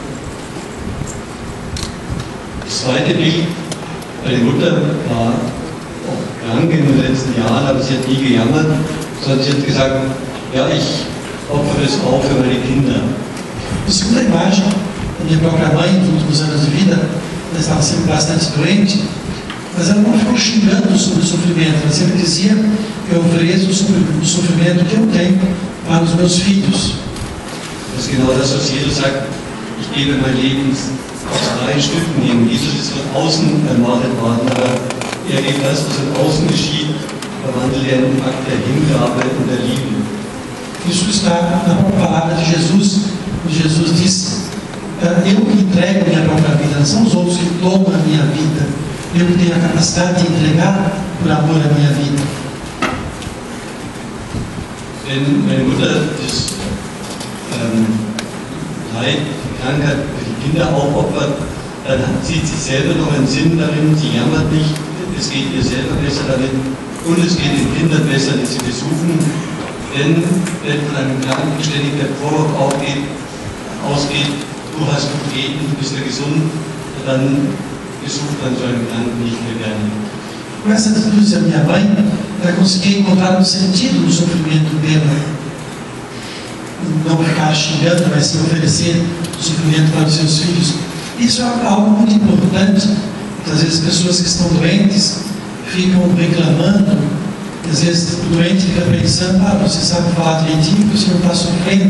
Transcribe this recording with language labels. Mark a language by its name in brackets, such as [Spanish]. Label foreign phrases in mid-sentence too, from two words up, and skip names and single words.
[German] Das zweite Bild, meine Mutter war auch krank in den letzten Jahren, aber sie hat nie gejammert, sondern sie hat gesagt, ja, ich opfere es auf für meine Kinder. [Portuguese] A segunda imagem, a minha própria mãe, nos últimos anos de vida, ela estava sempre bastante doente, mas ela não ficou xingando sobre o sofrimento, ela sempre dizia, eu ofereço o sofrimento que eu tenho para os meus filhos. [German] Das ist genau das, was Jesus sagt, ich gebe mein Leben aus freien Stücken nehmen. Jesus ist von außen ermordet worden, aber er geht das, was von außen geschieht, verwandelt er in einen Akt der Hingabe und der Liebe. [Portuguese] Isso está na própria palavra de Jesus, quando Jesus diz, eu que entrego a minha própria vida, não são os outros que tomam a minha vida, eu que tenho a capacidade de entregar por amor a minha vida. [German] Wenn meine Mutter das Leid, die Krankheit für die Kinder aufopfert, dann sieht sie selber noch einen Sinn darin, sie jammert nicht, es geht ihr selber besser damit und es geht den Kindern besser, die sie besuchen. Denn wenn von einem Kranken ständig der Vorwurf ausgeht, du hast gebeten, du bist ja gesund, dann besucht man so einen Kranken nicht mehr gerne. [Portuguese] Com essa atitude da minha mãe, ela conseguia encontrar um sentido no sofrimento dela. Não ficar xingando, mas se oferecer o sofrimento para os seus filhos. Isso é algo muito importante. Às vezes pessoas que estão doentes ficam reclamando, às vezes o doente fica pensando, você sabe falar direitinho, você não está sofrendo.